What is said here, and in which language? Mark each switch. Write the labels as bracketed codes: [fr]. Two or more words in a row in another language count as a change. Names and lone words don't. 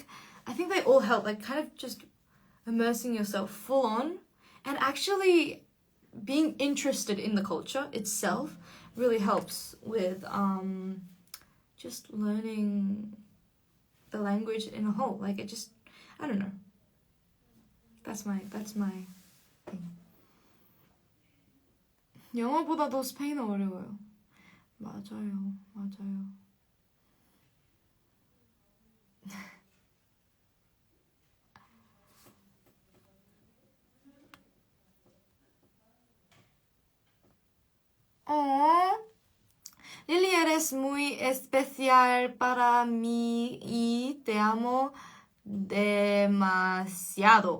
[en] I think they all help, like kind of just immersing yourself full on and actually being interested in the culture itself really helps with just learning the language in a whole. Like it just, I don't know. That's my thing. [ko] 영어보다도 스페인어 어려워요. 맞아요. [es] Lily, eres muy especial para mí y te amo demasiado.